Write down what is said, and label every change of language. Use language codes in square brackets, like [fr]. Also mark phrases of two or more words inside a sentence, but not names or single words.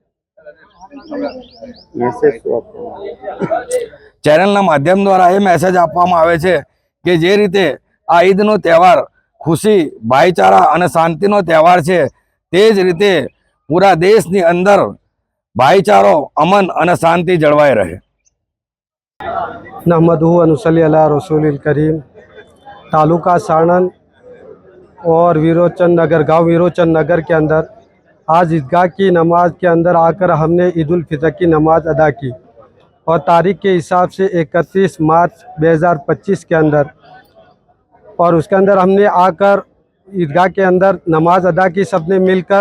[gu] ચેનલના માધ્યમ દ્વારા એ મેસેજ આપવામાં આવે છે કે જે રીતે આ ઈદનો તહેવાર ખુશી, ભાઈચારા અને શાંતિનો તહેવાર છે, તે જ રીતે પૂરા દેશની અંદર ભાઈચારો, અમન અને શાંતિ જળવાઈ રહે। [ar] نحمده و نصلي على رسوله الكريم. [hi] तालुका साणंद और विरोचन नगर, गाँव विरोचन नगर के अंदर आज ईदगाह की नमाज के अंदर आकर हमने ईद उल फितर की नमाज अदा की और तारीख के हिसाब से 31 मार्च 2025 के अंदर, और उसके अंदर हमने आकर ईदगाह के अंदर नमाज अदा की सबने मिलकर।